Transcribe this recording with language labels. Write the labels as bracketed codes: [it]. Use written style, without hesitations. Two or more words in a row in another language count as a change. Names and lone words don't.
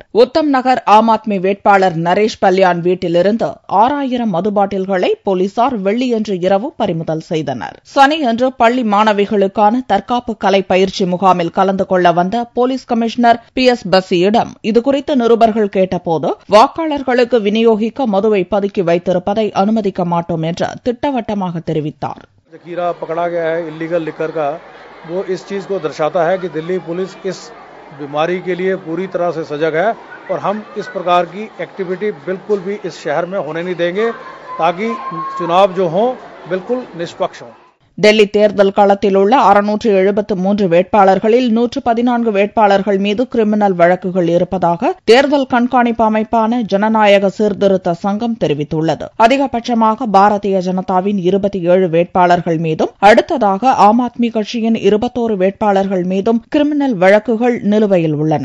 [ta] உத்தம் நகர் ஆம் ஆத்மி வேட்பாளர் நரேஷ் பல்யான் வீட்டிலிருந்து 6000 மது பாட்டில்களை போலீசார் வெள்ளியன்று இரவு பறிமுதல் செய்தனர். சனியன்று பள்ளி மாணவிகளுக்கான தற்காப்பு கலை பயிற்சி முகாமில் கலந்து கொள்ள வந்த போலீஸ் கமிஷனர் PS பசியிடம் இதுகுறித்து நிருபர்கள் கேட்டபோது வாக்காளர்களுக்கு விநியோகிக்க மதுவை பதுக்கி வைத்திருப்பதை அனுமதிக்க மாட்டோம் என்று திட்டவட்டமாக தெரிவித்தார். [hi] जखीरा पकड़ा गया है [en] illegal liquor [hi] का, वो इस चीज को दर्शाता है कि दिल्ली पुलिस इस बीमारी के लिए पूरी तरह से सजग है और हम इस प्रकार की एक्टिविटी बिल्कुल भी इस शहर में होने नहीं देंगे ताकि चुनाव जो हो बिल्कुल निष्पक्ष हो. [ta] டெல்லி தேர்தல் களத்தில் உள்ள 673 வேட்பாளர்களில் 114 வேட்பாளர்கள் மீது கிரிமினல் வழக்குகள் இருப்பதாக தேர்தல் கண்காணிப்பு அமைப்பான ஜனநாயக சீர்திருத்த சங்கம் தெரிவித்துள்ளது. அதிகபட்சமாக பாரதிய ஜனதாவின் 27 வேட்பாளர்கள் மீதும், அடுத்ததாக ஆம் ஆத்மி கட்சியின் 21 வேட்பாளர்கள் மீதும் கிரிமினல் வழக்குகள் நிலுவையில் உள்ளன.